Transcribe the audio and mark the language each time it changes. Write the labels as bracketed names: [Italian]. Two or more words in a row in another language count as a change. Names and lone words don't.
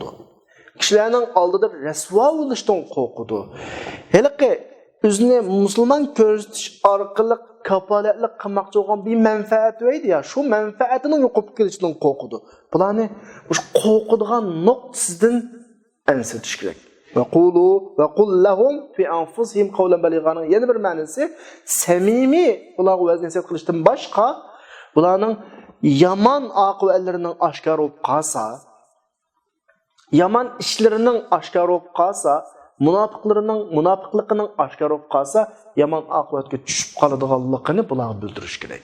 [Uzbek] Kishilarning oldida rasvo bo'lishdan qo'rqadi. Haliqi o'zini musulmon ko'rsatish orqali kafolatlik qilmoqchi bo'lgan bir manfaat deydi ya, shu manfaatining yo'qolib kelishidan qo'rqadi. Bularni o'sha qo'rqadigan nuqtasidan ansirtish kerak. [Arabic] وقل لهم في أنفسهم قولا [Uzbek] balighaning yana bir ma'nosi samimiy ularga vaznasihat qilishdan boshqa bularning yaman oqibatlarining oshkor bo'lib qolsa, yaman ishlarining oshkor bo'lib qolsa, munofiqligining oshkor bo'lib qolsa, yaman oqibatga tushib qoladiganligini bularga bildirish kerak.